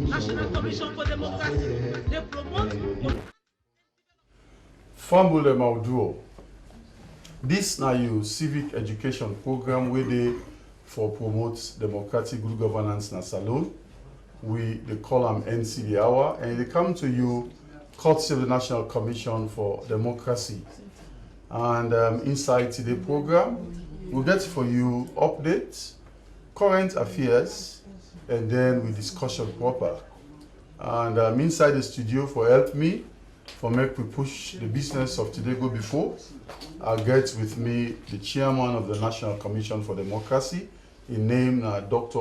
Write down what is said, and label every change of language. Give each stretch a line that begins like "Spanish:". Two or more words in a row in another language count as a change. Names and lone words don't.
Krio: National Commission for Democracy dey promote. Fambule Mauduo. This na your civic education program wey dey for promote democratic good governance na Salon. We dey call am NCD Hour, and they come to you courtesy of the National Commission for Democracy. And inside today program, we'll get for you updates, current affairs, and then we discussion proper. And inside the studio for help me, for make we push the business of today go before, I'll get with me the chairman of the National Commission for Democracy, in name Dr.